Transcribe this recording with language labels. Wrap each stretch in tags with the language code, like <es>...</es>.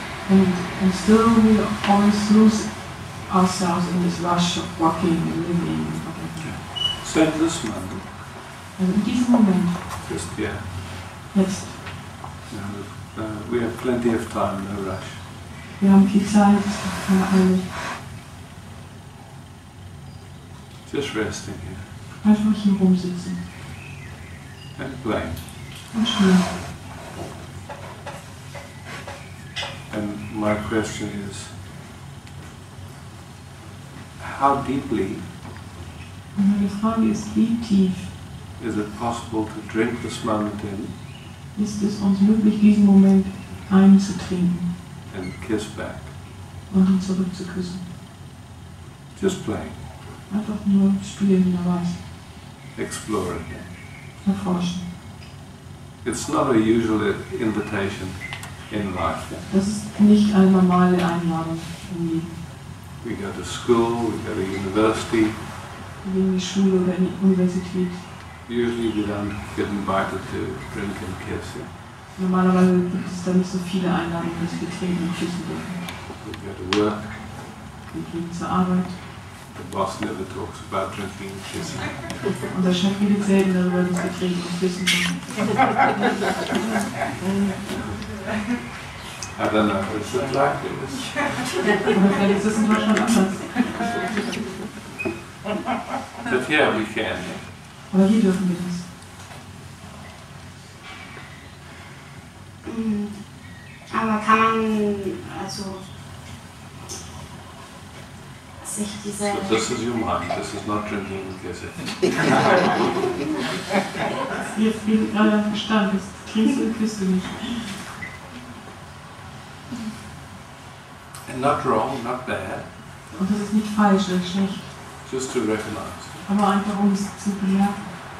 <en>And still we always lose ourselves in this rush of walking and living and whatever. So in this moment,</en> <de>Also in diesem Moment,</de> <en>just yeah,</en> <de>jetzt,</de> <en>we have plenty of time, no rush.</en> <de>wir haben viel Zeit, keine Eile,</de> <en>Just resting here</en> <de>einfach hier rumsitzen</de> <en>and playing.</en> <de>und spielen.</de> <en>And my question is, how deeply</en> <de>Und meine Frage ist, wie tief</de> <en>is it possible to drink this moment in</en> <de>ist es uns möglich, diesen Moment einzutrinken</de> <en>and kiss back?</en> <de>und ihn zurückzuküssen?</de> <en>Just playing,</en> <de>Einfach nur spielen dabei,</de> <en>explore it.</en> <de>erforschen.</de> <en>It's not a usual invitation in life.</en> <de>Das ist nicht eine normale Einladung im Leben.</de> <en>We go to school, we go to university.</en> <de>Wir gehen in die Schule oder in die Universität.</de> <en>Usually we don't get invited to drink and kiss. Yeah?</en> <de>Normalerweise gibt es da nicht so viele Einladungen, dass wir trinken und küssen dürfen.</de> <en>We go to work.</en> <de>Wir gehen zur Arbeit.</de> <en>The boss never talks about drinking and kissing.</en> <de>Unser Chef redet selten darüber, dass wir trinken und küssen dürfen.</de> <en>I don't know, is it like this?</en> <de>Oder vielleicht ist es in Deutschland anders.</de> <en>But yeah, we can. Yeah?</en> <de>Aber hier dürfen wir das. aber kann man also sich diese...</de> <en>So this is your mind, this is not drinking and kissing.</en> <de>Jetzt geht gerade am Verstand, das trinkst du und küsst du nicht.</de> <en>And not wrong, not bad,</en> <de>Und das ist nicht falsch oder schlecht,</de> <en>just to recognize.</en> <de>aber einfach um es zu bemerken.</de>